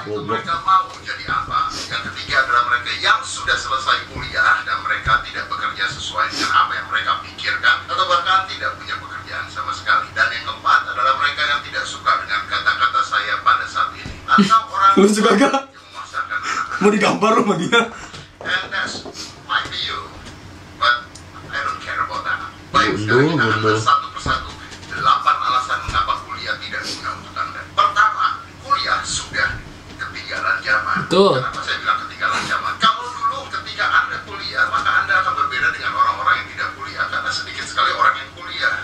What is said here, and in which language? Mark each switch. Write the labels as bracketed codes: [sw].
[id] Mereka mau jadi apa. Yang ketiga adalah mereka yang sudah selesai kuliah dan mereka tidak bekerja sesuai dengan apa yang mereka pikirkan atau bahkan tidak punya pekerjaan sama sekali. Dan yang keempat adalah mereka yang tidak suka dengan kata-kata saya pada saat ini. Atau orang Lu suka gak? yang memaksakan Mau digambar lu sama dia? [en] and that's might be you, but I don't care about that. [id] Baik sekali kita akan satu persatu 8 alasan mengapa kuliah tidak guna untuk Anda. Pertama, kuliah sudah ketinggalan zaman. Betul. Kenapa saya bilang ketinggalan zaman? Kalau dulu ketika Anda kuliah, maka Anda akan berbeda dengan orang-orang yang tidak kuliah karena sedikit sekali orang yang kuliah.